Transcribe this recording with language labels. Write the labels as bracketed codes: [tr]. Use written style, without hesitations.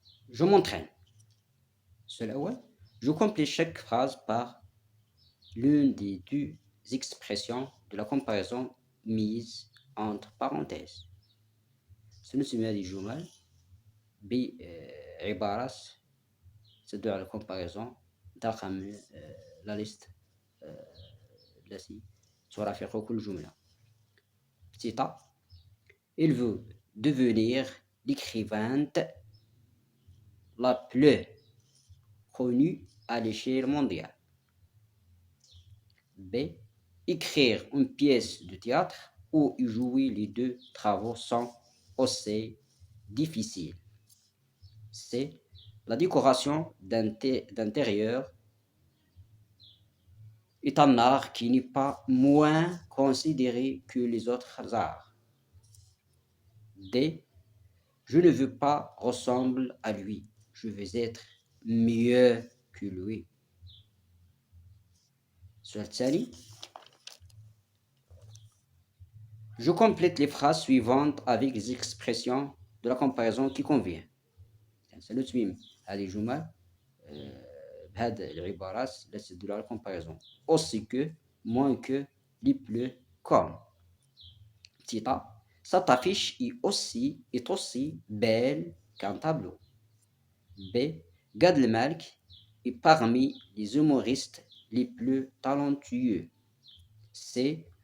[fr] Je m'entraîne. Cela, ouais. Je complète chaque phrase par l'une des deux expressions de la comparaison mise entre parenthèses. [ar] سنسمي هذه الجمل بعبارات تدل على الكومباريزون داخل لا ليست التي ترافق كل جملة. [fr] Petit A. Il veut devenir l'écrivaine la plus connue à l'échelle mondiale. B. Écrire une pièce de théâtre ou y jouer, les deux travaux sont aussi difficiles. C. La décoration d'intérieur est un art qui n'est pas moins considéré que les autres arts. D. Je ne veux pas ressembler à lui, je veux être mieux que lui. [ar] السؤال التالي. [fr] Je complète les phrases suivantes avec les expressions de la comparaison qui convient. [ar] سنتمم هذه الجمل بهذه العبارات التي تدل على الكومباريزون. [fr] Aussi que, moins que, les plus, comme. Petit A. Cette affiche est aussi belle qu'un tableau. B. Gad Elmalek est parmi les humoristes les plus talentueux. C.